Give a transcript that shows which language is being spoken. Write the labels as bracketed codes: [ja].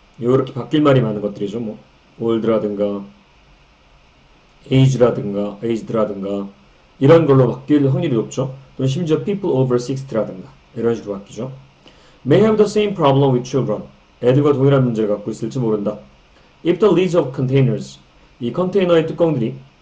[ko] 이렇게 바뀔 말이 많은 것들이죠. 뭐 old라든가 aged라든가 이런 걸로 바뀔 확률이 높죠. 또는 심지어 [en] people over 60 [ko] 라든가 이런 식으로 바뀌죠. [en] may have the same problem with children. [ko] 애들과 동일한 문제를 갖고 있을지 모른다. [en] If the lids of containers, [ko] 이 컨테이너의 뚜껑들이